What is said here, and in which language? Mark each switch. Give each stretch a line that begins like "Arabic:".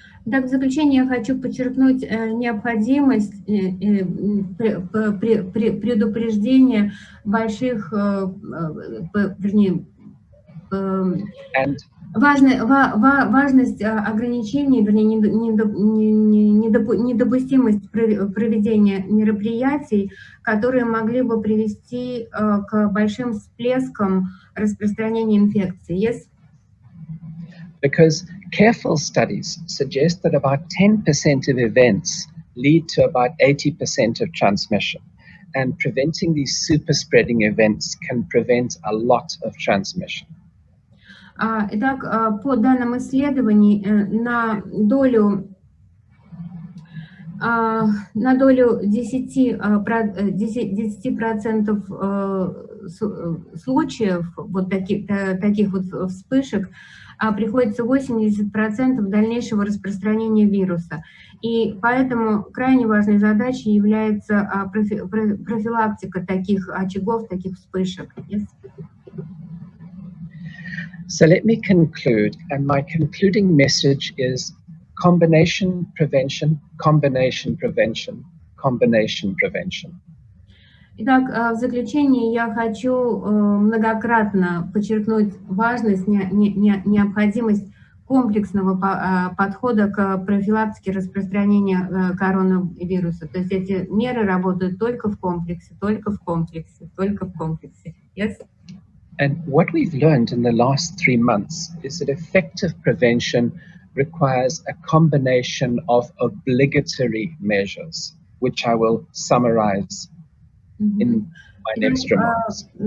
Russian: Так, в заключение я хочу подчеркнуть необходимость предупреждения больших, важность ограничений, вернее, недопустимость проведения мероприятий, которые могли бы привести к большим всплескам распространения инфекции.
English: Yes? Because careful studies suggest that about 10% of events lead to about 80% of transmission. And preventing these super spreading events can prevent a lot of transmission.
Russian: Итак, по данным исследований, на долю 10% случаев вот таких вот вспышек приходится 80% дальнейшего распространения вируса. И поэтому крайне важной задачей является профилактика таких очагов, таких вспышек.
English: Yes. So let me conclude, and my concluding message is combination prevention, combination prevention, combination prevention.
Russian: Итак, в заключение я хочу многократно подчеркнуть важность, необходимость комплексного подхода к профилактике распространения коронавируса. То есть эти меры работают только в комплексе, только в комплексе, только в комплексе.
English: Yes? And what we've learned in the last 3 months is that effective prevention requires a combination of obligatory measures, which I will summarize in my next remarks.